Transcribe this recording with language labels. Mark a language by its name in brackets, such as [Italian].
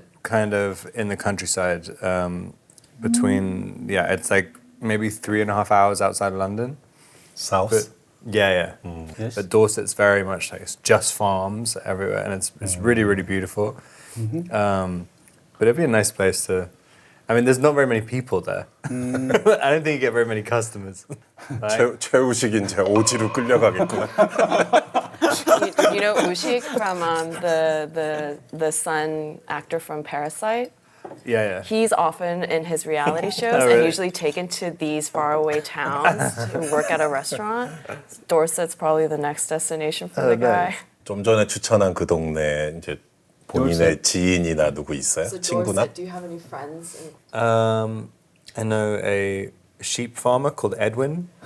[English] up, kind of in the countryside. Between it's like maybe 3.5 hours outside of London. [Korean] 사우스. [English] But yeah. Yes. But Dorset's very much like it's just farms everywhere, and it's really really beautiful. But it'd be a nice place to. I mean, there's not very many people there. I don't think you get very many customers. Right? [Korean] 최우식 이제 오지로 끌려가겠구나. [English] You know Ushik from the son actor from Parasite? Yeah. He's often in his reality shows Oh, and really? usually taken to these faraway towns to work at a restaurant. Dorset's probably the next destination for the guy. [Korean] 좀 전에 추천한 그 동네 이제 본인의 지인이나 누구 있어요? 친구나? [English] do you have any friends? I know a sheep farmer called Edwin.